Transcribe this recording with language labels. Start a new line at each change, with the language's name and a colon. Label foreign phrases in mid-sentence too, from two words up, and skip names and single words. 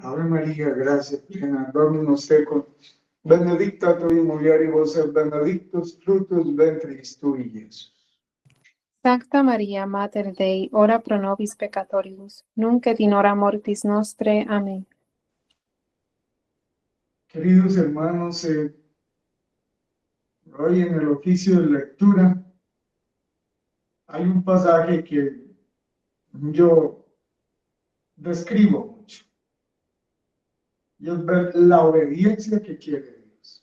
Latin: Ave María, gracia plena, Dominus tecum, benedicta tu in mulieribus et benedictus fructus ventris tui, Iesus. Sancta Maria, Mater Dei, ora pro nobis peccatoribus, nunc et in hora mortis nostre.
Spanish: Amén. Queridos hermanos, hoy en el oficio de lectura hay un pasaje que yo describo mucho, y es ver la obediencia que quiere Dios.